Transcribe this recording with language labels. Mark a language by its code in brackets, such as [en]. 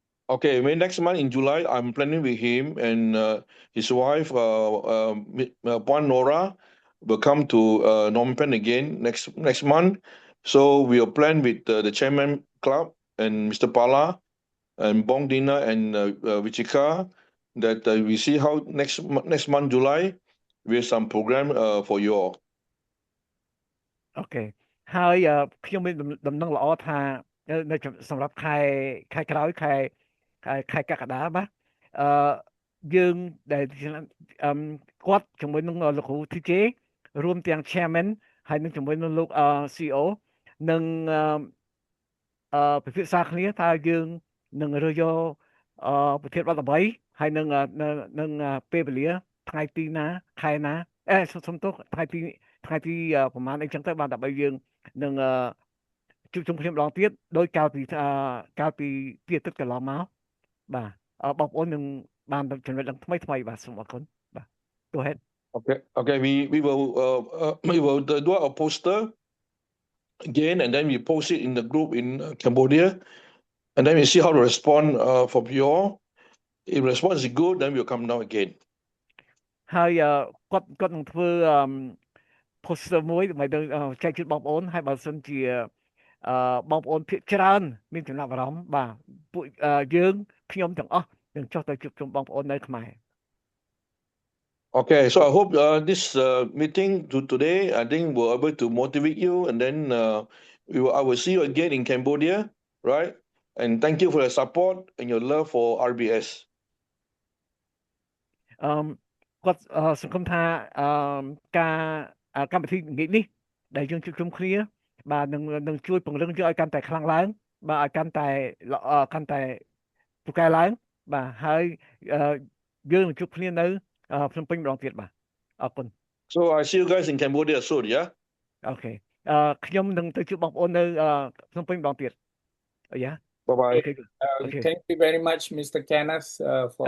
[en] Okay, maybe next month in July, I'm planning with him and his wife, Puan Nora, will come to Phnom Penh again next month. So we'll plan with the chairman club and Mr. Pala and Bong Dina and Vichika that we see how next month July we have some program for you all. [km] អូខេហើយខ្ញុំមានដំណឹងល្អថានៅសម្រាប់ខែក្រោយខែកក្កដាបាទយើងដែលគាត់ជាមួយនឹងលោកគ្រូ TJ រួមទាំង chairman ហើយនឹងជាមួយនឹងលោក CEO នឹង ពិភាក្សាគ្នាថាយើងនឹងរើសយកប្រធានបទ13ហើយនឹងពេលវេលាថ្ងៃទីណាខែណាសុំទោសថ្ងៃទីប្រហែលអីចឹងទៅបានដើម្បីយើងនឹងជួបជុំគ្នាម្ដងទៀតដោយកាលពីទីអាទិត្យកន្លងមកបាទបងប្អូននឹងបានចំណេះដឹងថ្មីបាទសូមអរគុណបាទ [en] go ahead Okay we will do a poster again and then we post it in the group in Cambodia and then we see how to respond from you all. If response is good then we'll come down again. [km] ហើយគាត់នឹងធ្វើposter មួយដើម្បីទៅចែកជូនបងប្អូនហើយបើសិនជាបងប្អូនភាគច្រើនមានចំណាប់អារម្មណ៍បាទពួកយើងខ្ញុំទាំងអស់នឹងចុះទៅជួបជុំបងប្អូននៅខ្មែរ [en] Okay, so I hope this meeting today I think will able to motivate you and then I will see you again in Cambodia, right? And thank you for your support and your love for RBS. [km] គាត់សង្ឃឹមថាការកម្មវិធីងាយនេះដែលយើងជួបជុំគ្នាបាទនឹងជួយពង្រឹងយើងឲ្យកាន់តែខ្លាំងឡើងបាទឲ្យកាន់តែពូកែឡើងបាទហើយយើងនឹងជួបគ្នានៅភ្នំពេញម្ដងទៀតបាទអរគុណ [en] So I see you guys in Cambodia soon, yeah? [km] អូខេខ្ញុំនឹងទៅជួបបងប្អូននៅភ្នំពេញម្ដងទៀតយ៉ា [en] Bye bye. Okay. Thank you very much, Mr. Kenneth, for